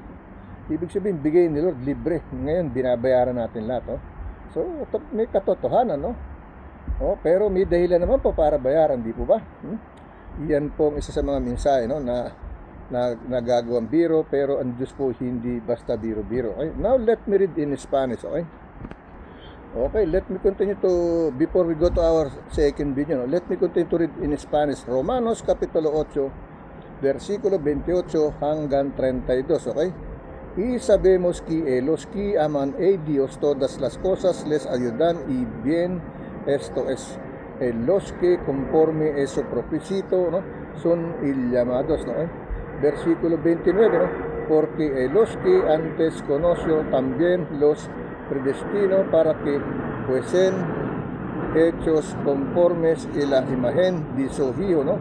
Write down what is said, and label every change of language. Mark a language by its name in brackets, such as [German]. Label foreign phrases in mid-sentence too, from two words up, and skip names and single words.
[Filipino] Ibig sabihin, bigay ni Lord libre. Ngayon binabayaran natin lahat, no? So, may katotohanan, no? Pero may dahilan naman po para bayaran, di po ba? Yan po ang isa sa mga mensahe, no? Na nagagawang biro, pero ang Diyos po hindi basta biro-biro. Okay? [English] Now, let me read in Spanish, okay? Okay, let me continue to, before we go to our second video, no? Let me continue to read in Spanish. [Filipino] Romanos, Kapitulo 8, versikulo 28 hanggang 32, okay? [Spanish] Y sabemos que los que aman a Dios todas las cosas les ayudan y bien, esto es, los que conforme a su propósito, no? Son llamados, no? Versículo 29, ¿no? Porque los que antes conoció también los predestinó para que fuesen hechos conformes a la imagen de su Hijo, ¿no?